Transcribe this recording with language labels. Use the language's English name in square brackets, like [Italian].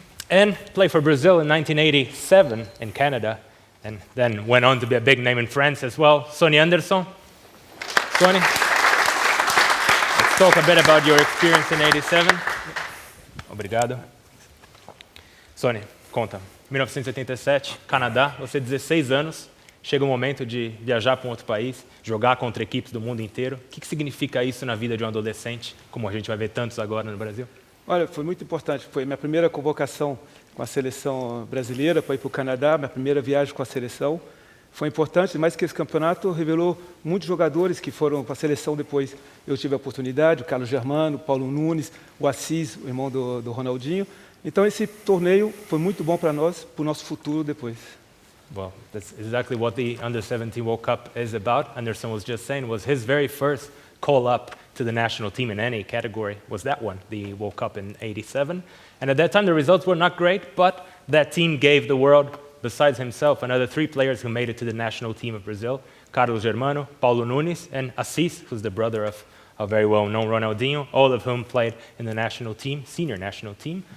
[English] And played for Brazil in 1987 in Canada, and then went on to be a big name in France as well. Sonny Anderson. Sonny, let's talk a bit about your experience in 87. [Portuguese] Obrigado. Sonny, conta. 1987, Canadá, você 16 anos, chega o momento de viajar para um outro país, jogar contra equipes do mundo inteiro. O que significa isso na vida de um adolescente, como a gente vai ver tantos agora no Brasil? Olha, foi muito importante. Foi minha primeira convocação com a seleção brasileira para ir para o Canadá, minha primeira viagem com a seleção. Foi importante, mais que esse campeonato revelou muitos jogadores que foram para a seleção depois. Eu tive a oportunidade, o Carlos Germano, o Paulo Nunes, o Assis, o irmão do Ronaldinho. Então esse torneio foi muito bom para nós, para o nosso futuro depois. [English] Well, that's exactly what the Under-17 World Cup is about. Anderson was just saying was his very first call-up to the national team in any category was that one, the World Cup in 87. And at that time, the results were not great, but that team gave the world, besides himself, another three players who made it to the national team of Brazil, Carlos Germano, Paulo Nunes, and Assis, who's the brother of a very well-known Ronaldinho, all of whom played in the national team, senior national team.